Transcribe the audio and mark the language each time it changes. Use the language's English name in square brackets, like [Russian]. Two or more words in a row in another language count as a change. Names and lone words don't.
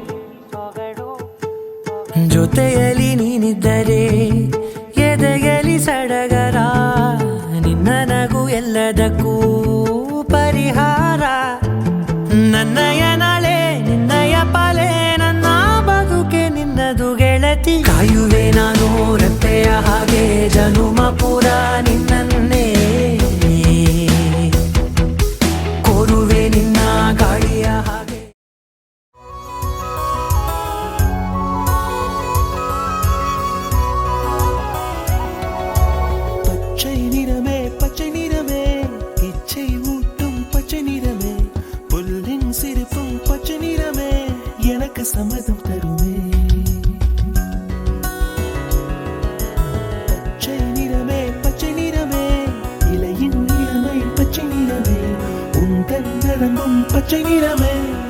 [Kannada] ಜೊತೆಯಲ್ಲಿ ನೀನಿದ್ದರೆ ಎದೆಯಲಿ ಸಡಗರ ನಿನ್ನ ನಗು ಎಲ್ಲದಕ್ಕೂ ಪರಿಹಾರ ನನ್ನಯ ನಾಳೆ ನಿನ್ನಯ ಪಾಲೆ ನನ್ನ ಬದುಕೆ ನಿನ್ನದು ಗೆಳತಿ ಕಾಯುವೆ ನಾನು ರೆಪ್ಪೆಯ ಹಾಗೆ ಜನುಮ ಪೂರ ನಿನ್ನನ್ನೇ ಕೋರುವೆ ನಿನ್ನ ಗಾಳಿಯ ಹಾಗೆ [Tamil] பச்சை நிறமே இச்சை ஊட்டும் பச்சை நிறமே புல்லின் சிரிப்பும் பச்சை நிறமே எனக்கு சம்மதம் தருமே பச்சை நிறமே இலையின் நிறமை பச்சை நிறமே உந்தன் நரம்பும் பச்சை நிறமே